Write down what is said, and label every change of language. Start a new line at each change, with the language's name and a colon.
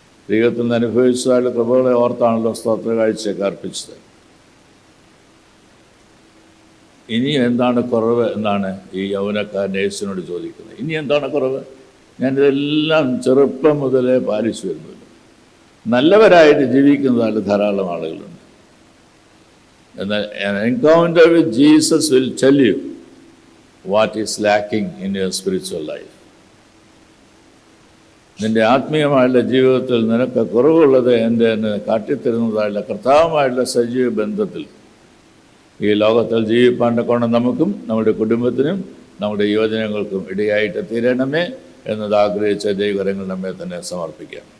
Malayalam: ദൈവത്തിൽ നിന്ന് അനുഭവിച്ചതായുള്ള കൃപകളെ ഓർത്താണല്ലോ സ്തോത്ര കാഴ്ചയൊക്കെ അർപ്പിച്ചത്. ഇനി എന്താണ് കുറവ് എന്നാണ് ഈ യൗവനക്കാരൻ യേശുവിനോട് ചോദിക്കുന്നത്. ഇനി എന്താണ് കുറവ്? ഞാനിതെല്ലാം ചെറുപ്പം മുതലേ പാലിച്ചു വരുന്നില്ല. നല്ലവരായിട്ട് ജീവിക്കുന്നതായിട്ട് ധാരാളം ആളുകളുണ്ട്. എന്നാൽ
English: an encounter with Jesus will tell you what is lacking in your spiritual life.
Malayalam: നിൻ്റെ ആത്മീയമായുള്ള ജീവിതത്തിൽ നിനക്ക് കുറവുള്ളത് എന്ന് കാട്ടിത്തരുന്നതായുള്ള കർത്താവുമായുള്ള സജീവ ബന്ധത്തിൽ ഈ ലോകത്തിൽ ജീവിപ്പാൻ്റെ കൊണ്ട് നമുക്കും നമ്മുടെ കുടുംബത്തിനും നമ്മുടെ യുവജനങ്ങൾക്കും ഇടയായിട്ട് തീരണമേ എന്നത് ആഗ്രഹിച്ച ദൈവകരങ്ങൾ നമ്മെ തന്നെ സമർപ്പിക്കാം.